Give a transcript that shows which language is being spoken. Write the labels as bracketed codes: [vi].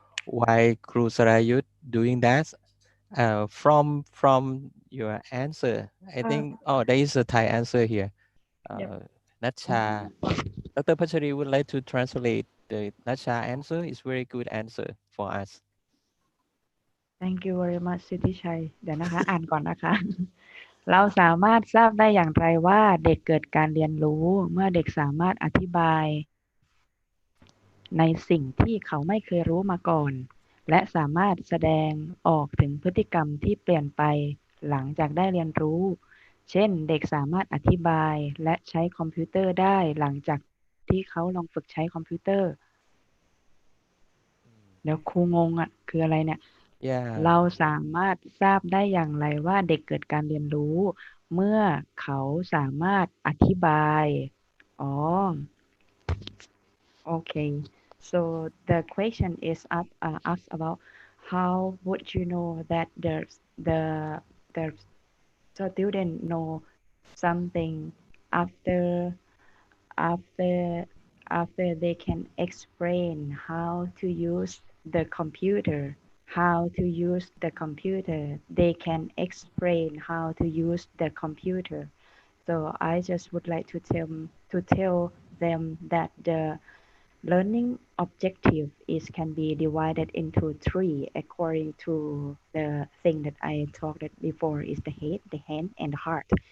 [en] Why Kru Sarayut doing that? From your answer, I Uh, think. Oh, there is a Thai answer here. yep. Nacha, Dr. Patcharee would like to translate the Nacha answer. It's very good answer for us. Thank you very much [th] Sittichai เดี๋ยวนะคะอ่านก่อนนะคะ เราสามารถทราบได้อย่างไรว่าเด็กเกิดการเรียนรู้เมื่อเด็กสามารถอธิบายในสิ่งที่เขาไม่เคยรู้มาก่อนและสามารถแสดงออกถึงพฤติกรรมที่เปลี่ยนไปหลังจากได้เรียนรู้เช่นเด็กสามารถอธิบายและใช้คอมพิวเตอร์ได้หลังจากที่เขาลองฝึกใช้คอมพิวเตอร์เดี๋ยวครูงงอะคืออะไรเนี่ย [en] Yeah. [th] เราสามารถทราบได้อย่างไรว่าเด็กเกิดการเรียนรู้เมื่อเขาสามารถอธิบายอ๋อ [en] okay so the question is asked about how would you know that the student know something after after After they can explain how to use the computer, they can explain how to use the computer. So I just would like to tell them that the learning objective is can be divided into three according to the thing that I talked before is the head, the hand, and the heart.